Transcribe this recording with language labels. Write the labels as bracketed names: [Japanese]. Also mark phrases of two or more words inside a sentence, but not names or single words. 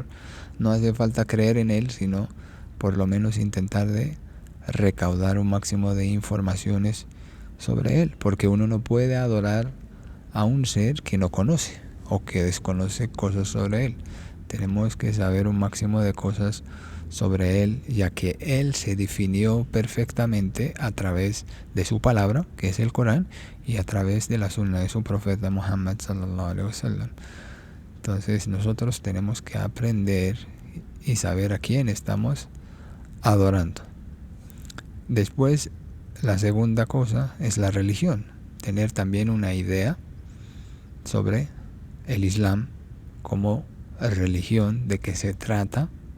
[Spanish] No hace falta creer en Él, sino por lo menos intentar de recaudar un máximo de informaciones sobre Él, porque uno no puede adorar a un ser que no conoce o que desconoce cosas sobre Él. Tenemos que saber un máximo de cosas sobre Él, ya que Él se definió perfectamente a través de su palabra, que es el Corán, y a través de la sunna de su profeta Muhammad [Arabic] صلى الله عليه وسلم. [Spanish] Entonces nosotros tenemos que aprender y saber a quién estamos adorando. Después, la segunda cosa es la religión, tener también una idea sobre el Islam como religión, de qué se trata,